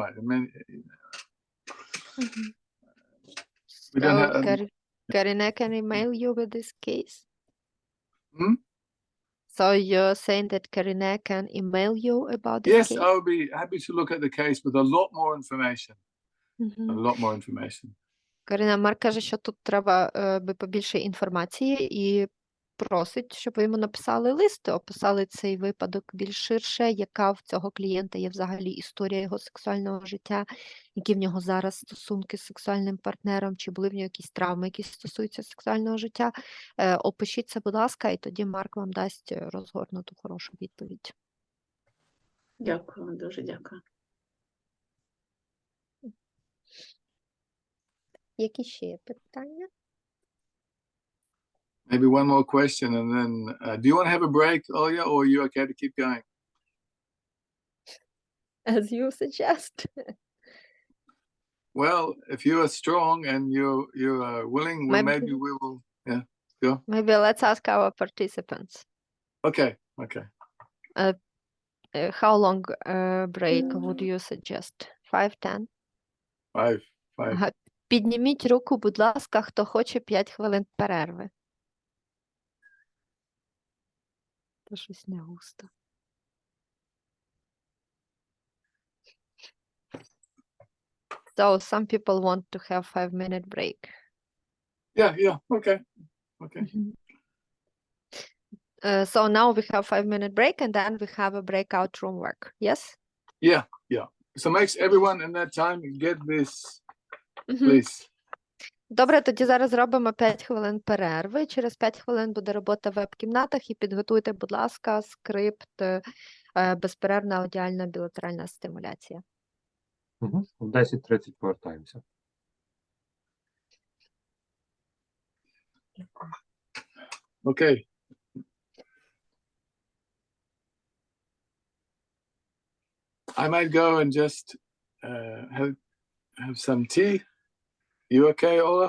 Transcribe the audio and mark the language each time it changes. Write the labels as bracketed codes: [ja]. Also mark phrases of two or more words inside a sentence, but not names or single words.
[en] I mean, we don't have. Karina can email you with this case. So you're saying that Karina can email you about this case? Yes, I would be happy to look at the case with a lot more information. A lot more information. [uk] Карина, Марк каже, що тут треба би побільше інформації, і просить, щоб ви йому написали лист, описали цей випадок більш ширше, яка в цього клієнта є взагалі історія його сексуального життя, які в нього зараз стосунки з сексуальним партнером, чи були в нього якісь травми, які стосуються сексуального життя. Опишіть це, будь ласка, і тоді Марк вам дасть розгорнуту хорошу відповідь. Дякую, дуже дякую. Які ще є питання? [en] Maybe one more question, and then do you want to have a break, Olya, or are you okay to keep going? As you suggest. Well, if you are strong and you are willing, well, maybe we will. Yeah, go. Maybe let's ask our participants. Okay. Okay. How long break would you suggest? 5, 10? 5. [uk] Ага. Підніміть руку, будь ласка, хто хоче 5 хвилин перерви. Це щось не густо. [en] So some people want to have 5-minute break. Yeah. Okay. So now we have 5-minute break, and then we have a breakout room work. Yes? Yeah. So makes everyone in that time get this, please. [uk] Добре, тоді зараз зробимо 5 хвилин перерви. Через 5 хвилин буде робота в веб-кімнатах, і підготуйте, будь ласка, скрипт безперервна аудіальна білатеральна стимуляція. В 10:30 повертаємося. [en] Okay. I might go and just have some tea. You okay, Ola?